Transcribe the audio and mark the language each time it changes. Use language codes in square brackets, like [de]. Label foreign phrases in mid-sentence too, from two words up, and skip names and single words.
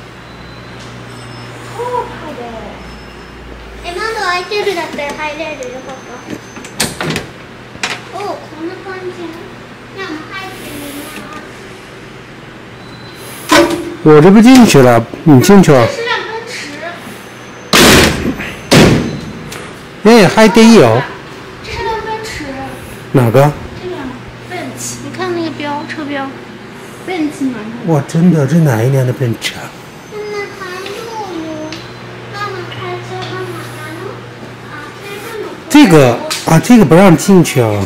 [ja] 窓開いてるだったら入れるよ、ここ。お、こんな感じ。じゃあもう入ってみます。 [zh] 我这不进去了，你进去啊。这是辆奔驰。哎，还得有。这是辆奔驰。哪个？这辆奔驰，你看那个标，车标。奔驰嘛。哇，真的，这哪一年的奔驰啊？这个啊，这个不让进去啊。